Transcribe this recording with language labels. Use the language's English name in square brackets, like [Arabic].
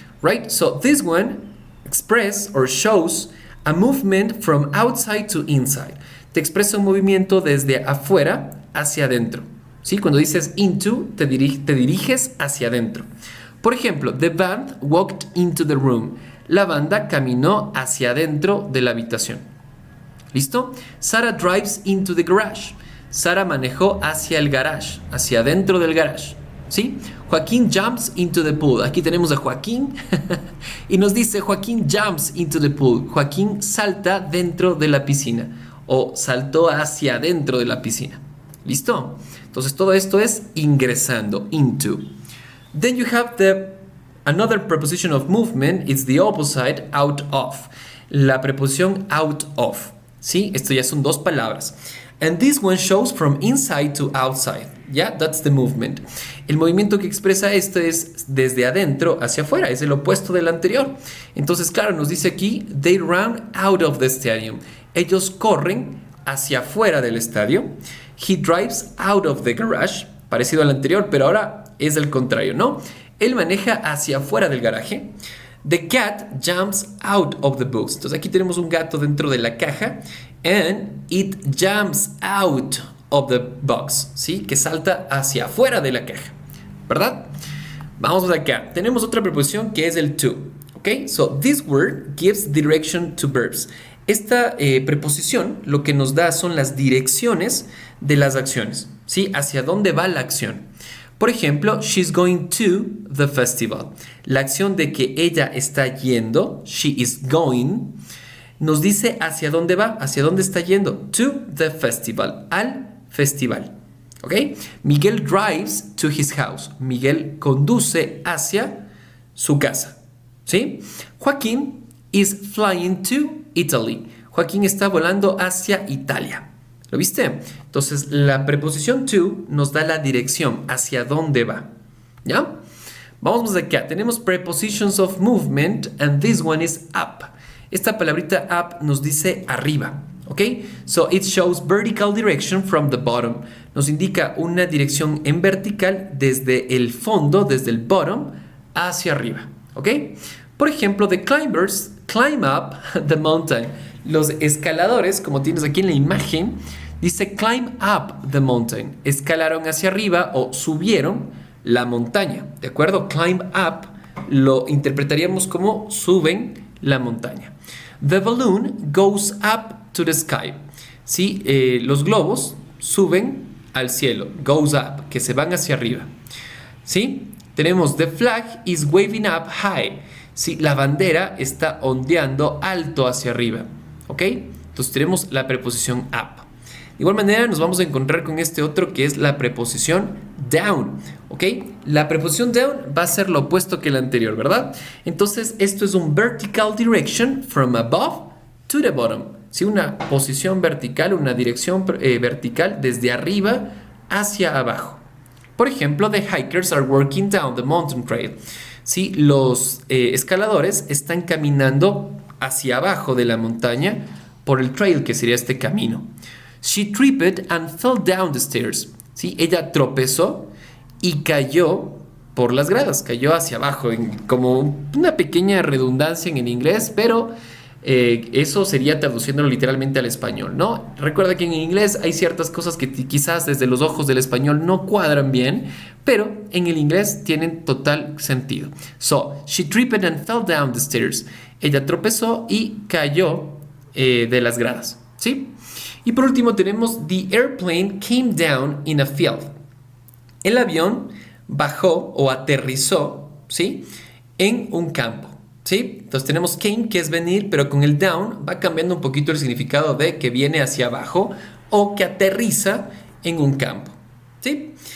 [English] Right? So, this one express or shows a movement from outside to inside. [Spanish] Te expresa un movimiento desde afuera hacia adentro. [English] ¿sí? [Spanish] Cuando dices into, te diriges hacia adentro. Por ejemplo, [English] the band walked into the room. [Spanish] La banda caminó hacia adentro de la habitación. ¿Listo? [English] Sarah drives into the garage. [Spanish] Sara manejó hacia el garage, hacia adentro del garage. ¿Sí? [English] Joaquín jumps into the pool. [Spanish] Aquí tenemos a Joaquín y nos dice Joaquín [English] jumps into the pool. [Spanish] Joaquín salta dentro de la piscina o saltó hacia adentro de la piscina. ¿Listo? Entonces todo esto es ingresando, into. [English] Then you have another preposition of movement. It's the opposite, out of. [Spanish] La preposición [English] out of. ¿Sí? [Spanish] Esto ya son dos palabras. [English] And this one shows from inside to outside. Yeah, that's the movement. [Spanish] El movimiento que expresa esto es desde adentro hacia afuera, es el opuesto del anterior. Entonces, claro, nos dice aquí, [English] they run out of the stadium. [Spanish] Ellos corren hacia afuera del estadio. [English] He drives out of the garage, [Spanish] parecido al anterior, pero ahora es el contrario, ¿no? Él maneja hacia afuera del garaje. [English] The cat jumps out of the box. [Spanish] Entonces aquí tenemos un gato dentro de la caja. [English] And it jumps out of the box. [Spanish] ¿Sí? Que salta hacia afuera de la caja. ¿Verdad? Vamos acá. Tenemos otra preposición que es el to. ¿Ok? [English] So this word gives direction to verbs. [Spanish] Esta preposición lo que nos da son las direcciones de las acciones. ¿Sí? Hacia dónde va la acción. Por ejemplo, [English] she's going to the festival. [Spanish] La acción de que ella está yendo, [English] she is going, [Spanish] nos dice hacia dónde va, hacia dónde está yendo. [English] To the festival, [Spanish] al festival. ¿Ok? Miguel [English] drives to his house. [Spanish] Miguel conduce hacia su casa. ¿Sí? [English] Joaquín is flying to Italy. [Spanish] Joaquín está volando hacia Italia. ¿Lo viste? Entonces, la preposición to nos da la dirección, hacia dónde va. ¿Ya? Vamos acá. Tenemos [English] prepositions of movement and this one is up. [Spanish] Esta palabrita up nos dice arriba. [English] ¿Ok? So, it shows vertical direction from the bottom. [Spanish] Nos indica una dirección en vertical desde el fondo, desde el bottom, hacia arriba. ¿Ok? Por ejemplo, [English] the climbers climb up the mountain. [Spanish] Los escaladores, como tienes aquí en la imagen, dice [English] climb up the mountain. [Spanish] Escalaron hacia arriba o subieron la montaña. ¿De acuerdo? Climb up lo interpretaríamos como suben la montaña. [English] The balloon goes up to the sky. [Spanish] ¿Sí? Los globos suben al cielo. [English] Goes up, [Spanish] que se van hacia arriba. ¿Sí? Tenemos [English] the flag is waving up high. [Spanish] ¿Sí? La bandera está ondeando alto hacia arriba. ¿Ok? Entonces tenemos la preposición up. De igual manera nos vamos a encontrar con este otro que es la preposición down. ¿Ok? La preposición down va a ser lo opuesto que la anterior, ¿verdad? Entonces esto es un [English] vertical direction from above to the bottom. [Spanish] ¿Sí? Una posición vertical, una dirección vertical desde arriba hacia abajo. Por ejemplo, [English] the hikers are walking down the mountain trail. [Spanish] ¿Sí? Los escaladores están caminando hacia abajo de la montaña por el trail, que sería este camino. [English] She tripped and fell down the stairs. [Spanish] ¿Sí? Ella tropezó y cayó por las gradas, cayó hacia abajo, como una pequeña redundancia en el inglés, pero eso sería traduciéndolo literalmente al español, ¿no? Recuerda que en inglés hay ciertas cosas que quizás desde los ojos del español no cuadran bien, pero en el inglés tienen total sentido. [English] So, she tripped and fell down the stairs. [Spanish] Ella tropezó y cayó de las gradas, ¿sí? Y por último tenemos [English] the airplane came down in a field. [Spanish] El avión bajó o aterrizó, ¿sí? En un campo, ¿sí? Entonces tenemos came, que es venir, pero con el down va cambiando un poquito el significado de que viene hacia abajo o que aterriza en un campo, ¿sí?